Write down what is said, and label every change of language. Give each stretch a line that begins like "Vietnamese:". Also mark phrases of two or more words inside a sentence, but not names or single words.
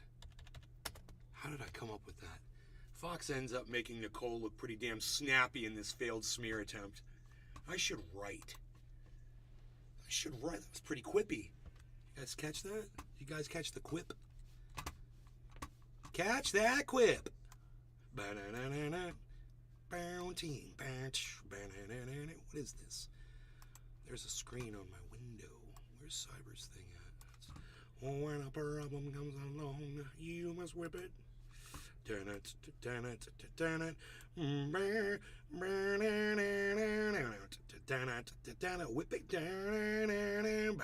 English: How did I come up with that? Fox ends up making Nicole look pretty damn snappy in this failed smear attempt. I should write. That was pretty quippy. Guys, catch that? You guys catch the quip? Catch that quip! Ba-na-na-na-na. Bounty. What is this? There's a screen on my window. Where's Cyber's thing at? When a problem comes along, you must whip it. Turn it, turn it, turn it. Whip it down.